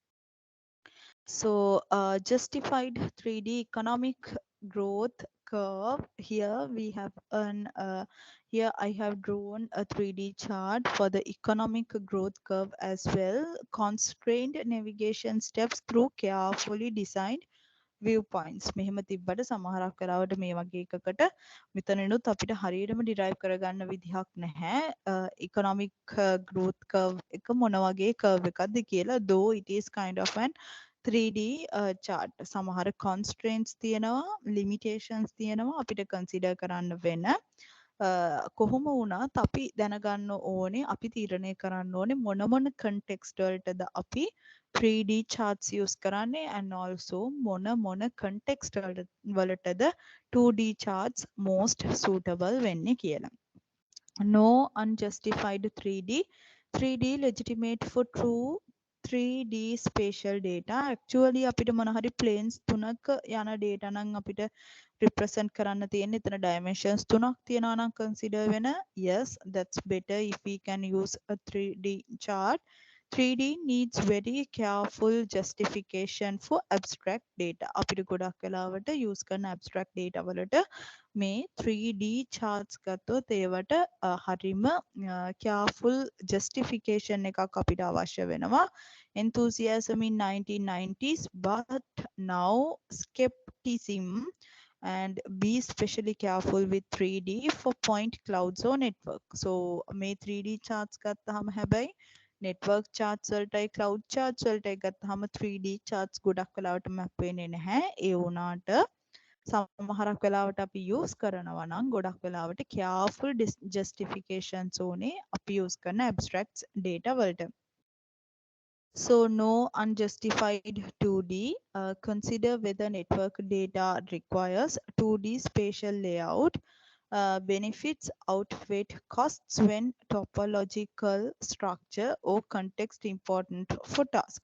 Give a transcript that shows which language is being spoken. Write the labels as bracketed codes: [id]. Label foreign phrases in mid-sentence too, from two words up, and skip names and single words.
[en] So justified 3D economic growth curve. Here we have an here I have drawn a 3D chart for the economic growth curve as well. Constrained navigation steps through carefully designed viewpoints. [si] මෙහෙම තිබ්බට සමහරක් වෙලාවට මේ වගේ එකකට මෙතනිනුත් අපිට හරියටම derive කරගන්න විදිහක් නැහැ. [en] Economic growth curve [si] එක මොන වගේ curve එකක්ද කියලා. [en] Though it is kind of an 3D chart. [si] සමහර constraints තියෙනවා, limitations තියෙනවා අපිට consider කරන්න වෙන. කොහොම වුණත් අපි දැනගන්න ඕනේ, අපි තීරණය කරන්න ඕනේ මොන මොන context වලටද අපි [en] 3D charts [si] use කරන්නේ, [en] and also [si] මොන මොන context වලටද [en] 2D charts most suitable [si] වෙන්නේ කියලා. [en] No unjustified 3D. 3D legitimate for true 3D spatial data actually [si] අපිට මොන හරි planes තුනක යන data නම් අපිට represent කරන්න තියෙන එතන dimensions තුනක් තියෙනවා නම් consider වෙන [en] yes that's better if we can use a 3D chart. 3D needs very careful justification for abstract data. [si] අපිට ගොඩක් වෙලාවට use කරන abstract data වලට මේ [en] 3D charts [si] ගත්තොත් ඒවට හරිම [en] careful justification [si] එකක් අපිට අවශ්‍ය වෙනවා. [en] Enthusiasm in 1990s but now skepticism and be especially careful with 3D for point clouds or network. [si] So මේ [en] 3D charts [si] ගත්තාම හැබැයි [en] network charts [si] වලටයි [en] cloud charts [si] වලටයි ගත්තාම [en] 3D charts [si] ගොඩක් වෙලාවට map වෙන්නේ නැහැ. ඒ වුණාට සමහරක් වෙලාවට අපි use කරනවා නම් ගොඩක් වෙලාවට [en] careful justifications [si] ඕනේ අපි use කරන [en] abstract data [si] වලට. [en] So no unjustified 2D. Consider whether network data requires 2D spatial layout. Benefits outweigh costs when topological structure or context important for task.